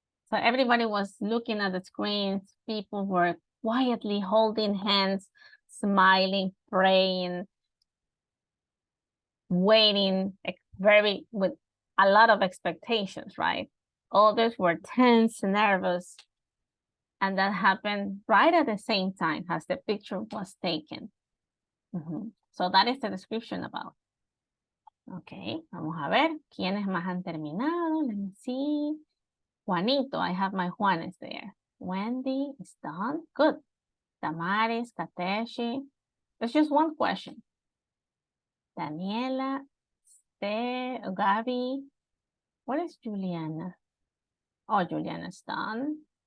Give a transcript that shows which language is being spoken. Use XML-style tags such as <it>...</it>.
<en>So everybody was looking at the screens. People were quietly holding hands, smiling, praying, waiting, with a lot of expectations, right? Others were tense, nervous, and that happened right at the same time as the picture was taken. So that is the description about.</en> <es>Okay, vamos a ver quiénes más han terminado.</es> <en>Let me see. Juanito, I have my Juanes there. Wendy is done. Good. Damaris, Kateshi. There's just one question. Daniela, Gabi, What is Juliana? Oh, Juliana's done.</en>